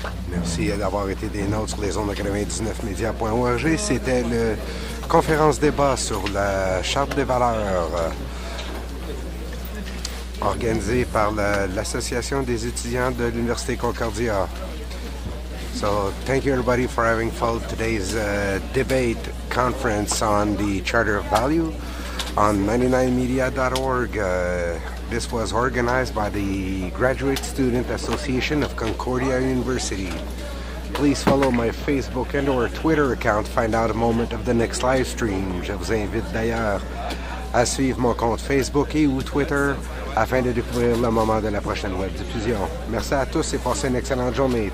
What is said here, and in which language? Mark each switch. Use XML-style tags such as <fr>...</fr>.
<fr>Merci d'avoir été des nôtres sur les ondes de 99media.org. C'était la conférence débat sur la Charte des valeurs organisée par l'Association des étudiants de l'Université Concordia.</fr> <en>So thank you everybody for having followed today's debate conference on the Charter of Value on 99media.org. This was organized by the Graduate Student Association of Concordia University. Please follow my Facebook and or Twitter account to find out a moment of the next live stream.</en> <fr>Je vous invite d'ailleurs à suivre mon compte Facebook et ou Twitter afin de découvrir le moment de la prochaine web diffusion. Merci à tous et passez une excellente journée.</fr>